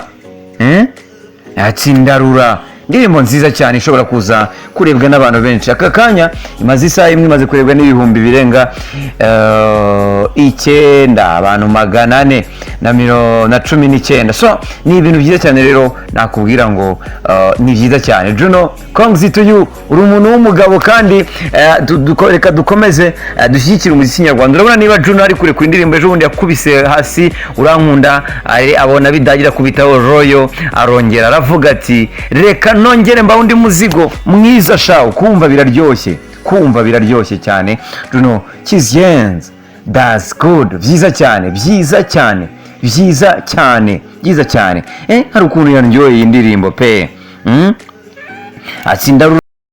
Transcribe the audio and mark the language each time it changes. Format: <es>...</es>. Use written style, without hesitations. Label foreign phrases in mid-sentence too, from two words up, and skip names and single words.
<rw>Ati Ndarura, indirimbo nziza cyane ishobora kuza kurebwa n'abantu benshi. Aka kanya imaze isaha imwe imaze kurebwa n'ibihumbi birenga 9, abantu 419. So ni ibintu byiza cyane rero nakubwira ngo ni byiza cyane. Juno,</rw> <en>congrats to you.</en> <rw>Uri umuntu w'umugabo kandi reka dukomeze dushyigikira umuziki nyarwanda. Urabona niba Juno ari kure ku indirimbo ejo bundi yakubise hasi urankunda, abona bidagira kubitaho royo, arongera aravuga ati reka nongere mba undi muzigo mwiza shawo. Kumva biraryoshye cyane. Juno Kizigenza,</rw> <en>that's good.</en> <rw>Byiza cyane. Hari ukuntu yanyoye indirimbo pe. Ati Ndarura</rw>